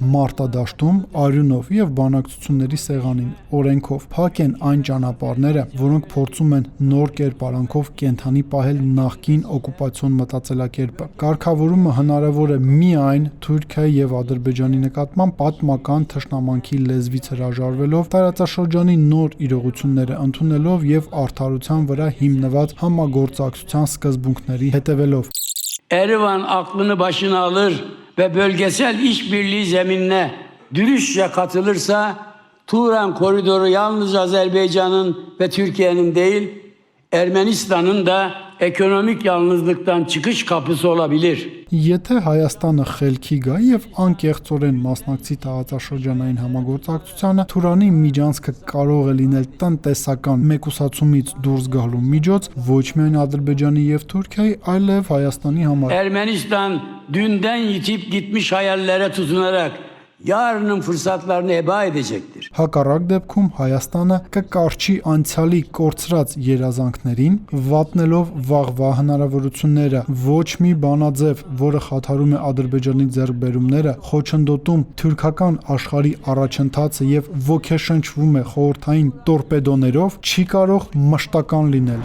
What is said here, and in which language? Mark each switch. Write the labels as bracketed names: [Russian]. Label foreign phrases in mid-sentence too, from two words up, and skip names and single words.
[Armenian] մարտադաշտում, արյունով եւ բանակցությունների սեղանին, օրենքով։ Փակ են այն ճանապարհները, որոնք փորձում են նոր կերպարանքով կենթանի պահել նախկին օկուպացիոն մտածելակերպը։ Կարգավորումը հնարավոր է միայն Թուրքիայի եւ Ադրբեջանի նկատմամբ պատմական թշնամանքի լեզվից հրաժարվելով, տարածաշրջանի նոր իրողությունները ընդունելով եւ արդարության vıra հիմնված համագործակցության սկզբունքների հետևելով։ [Turkish] Erivan aklını başına alır ve bölgesel işbirliği zeminine dürüstçe katılırsa Turan koridoru yalnız Azerbaycan'ın ve Türkiye'nin değil, Ermenistan'ın da ekonomik yalnızlıktan çıkış kapısı olabilir. [Armenian] Եթե Հայաստանը խելքի գա եւ անկեղծորեն մասնակցի տարածաշրջանային համագործակցությանը, Թուրանի միջանցքը կարող է լինել տնտեսական մեկուսացումից դուրս գալու միջոց ոչ միայն Ադրբեջանի եւ Թուրքիայի, այլև Հայաստանի համար։ [Turkish] Ermenistan dünden yitip gitmiş hayallere tutunarak yarının fırsatlarını heba edecektir. [Armenian] Հակառակ դեպքում Հայաստանը կկարչի անցյալի կորցրած երազանքներին, վատնելով վաղվա հնարավորությունները, ոչ մի բանաձև, որը խաթարում է Ադրբեջանի ձեռքբերումները, խոչընդոտում թուրքական աշխարհի առաջընթացը եւ ոգեշնչվում է խորհրդային տորպեդոներով, չի կարող մշտական լինել։